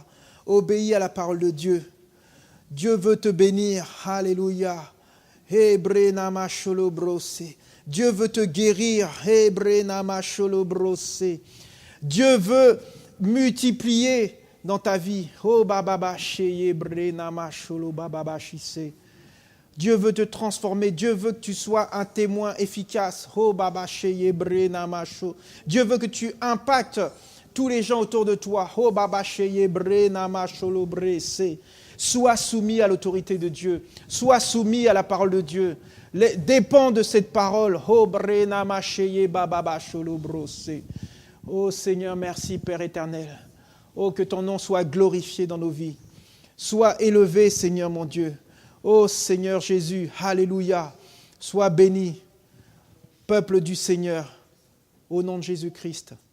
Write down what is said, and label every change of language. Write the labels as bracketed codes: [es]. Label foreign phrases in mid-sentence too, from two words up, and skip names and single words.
[fr] Obéis à la parole de Dieu. Dieu veut te bénir. Alléluia. Hebre namasholo brosse. Dieu veut te guérir. Hebre namasholo brosse. Dieu veut multiplier dans ta vie. Oh bababa sheye bre namasholo bababa shise. Dieu veut te transformer. Dieu veut que tu sois un témoin efficace. Oh baba sheye bre namasho. Dieu veut que tu impactes tous les gens autour de toi. Oh baba sheye bre namasholo brese. Sois soumis à l'autorité de Dieu. Sois soumis à la parole de Dieu. Dépends de cette parole. Oh bre namasheye bababa sholo brose. Oh Seigneur, merci Père éternel. Oh que ton nom soit glorifié dans nos vies. Sois élevé Seigneur mon Dieu. Oh Seigneur Jésus, alléluia. Sois béni, peuple du Seigneur, au nom de Jésus-Christ.